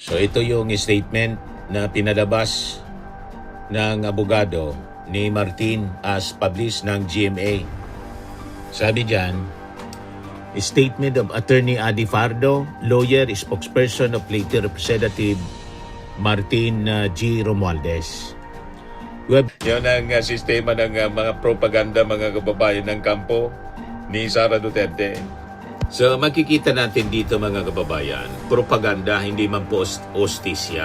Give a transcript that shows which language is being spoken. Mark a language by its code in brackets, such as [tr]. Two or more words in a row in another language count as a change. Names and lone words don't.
[tl] So ito yung statement na pinalabas ng abogado ni Martin [en] as published [tl] ng GMA. Sabi diyan, [en] statement of Attorney Adi Fardo, lawyer, spokesperson of late Representative Martin G. Romualdez. [tl] Yan ang sistema ng mga propaganda, mga kababayan ng kampo ni Sara Duterte. So makikita natin dito mga kababayan, propaganda, hindi man po ostisya.